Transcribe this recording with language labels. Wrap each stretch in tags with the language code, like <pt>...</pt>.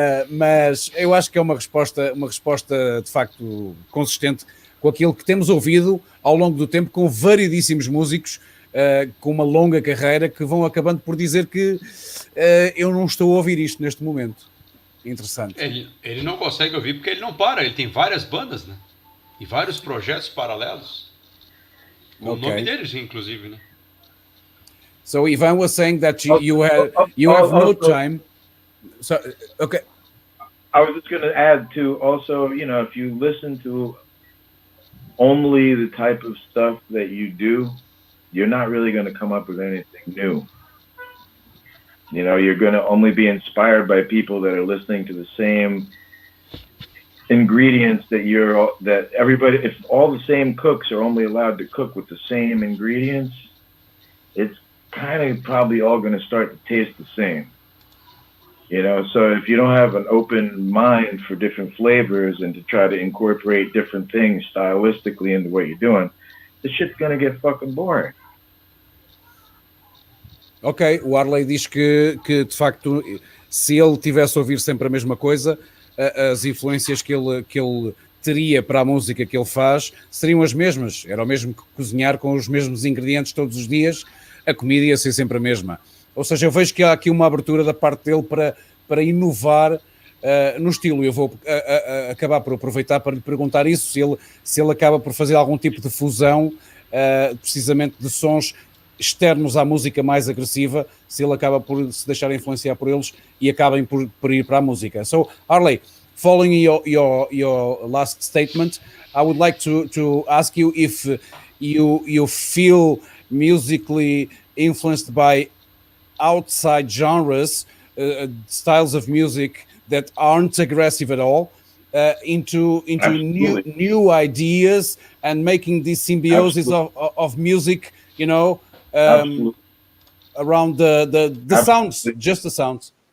<pt>Mas eu acho que é uma resposta de facto consistente com aquilo que temos ouvido ao longo do tempo com variedíssimos músicos com uma longa carreira que vão acabando por dizer que eu não estou a ouvir isto neste momento. Interessante. Ele não consegue ouvir porque ele não para, ele tem várias bandas, né? E vários projetos paralelos. Com o nome deles, inclusive, né?</pt> <en>So Ivan was saying that you have no time. So, okay. I was just going to add to also, you know, if you listen to only the type of stuff that you do, you're not really going to come up with anything new. You know, you're going to only be inspired by people that are listening to the same ingredients that everybody, if all the same cooks are only allowed to cook with the same ingredients, it's kind of probably all going to start to taste the same. You know, so if you don't have an open mind for different flavors and to try to incorporate different things stylistically into what you're doing, this shit's going to get fucking boring.</en> <pt>Ok, o Harley diz que de facto, se ele tivesse a ouvir sempre a mesma coisa, as influências que ele teria para a música que ele faz seriam as mesmas. Era o mesmo que cozinhar com os mesmos ingredientes todos os dias, a comida ia ser sempre a mesma. Ou seja, eu vejo que há aqui uma abertura da parte dele para inovar no estilo. Eu vou acabar por aproveitar para lhe perguntar isso, se ele acaba por fazer algum tipo de fusão, precisamente de sons externos à música mais agressiva, se ele acaba por se deixar influenciar por eles e acabem por ir para a música.</pt> <en>So, Harley, following your last statement, I would like to ask you if you feel musically influenced by outside genres, styles of music that aren't aggressive at all, into new ideas and making this symbiosis of music, you know, around the sounds, just the sounds.</en>